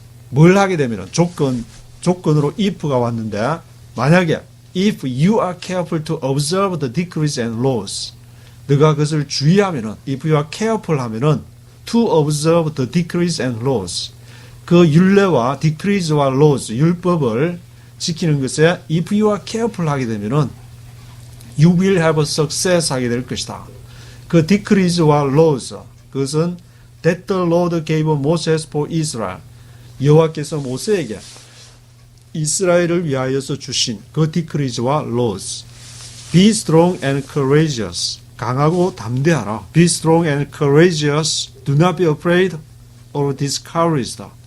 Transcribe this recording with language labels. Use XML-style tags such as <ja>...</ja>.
<ko>뭘 하게 되면 조건으로 if가 왔는데 만약에</ko> <en>if you are careful to observe the decrees and laws</en> <ko>너가 그것을 주의하면은 if you are careful 하면은 to observe the decrees and laws 그 율례와 decrees와 laws 율법을 지키는 것에 if you are careful 하게 되면은</ko> <en>you will have success</en> <ko>하게 될 것이다.</ko> <en>그 decrees와 laws</en> <ko>그것은</ko> <en>that the Lord gave Moses for Israel.</en> <ko>여호와께서 모세에게 이스라엘을 위하여서 주신 그 decrees와 laws.</ko> <en>Be strong and courageous.</en> <ko>강하고 담대하라.</ko> <en>Be strong and courageous. Do not be afraid or discouraged.</en>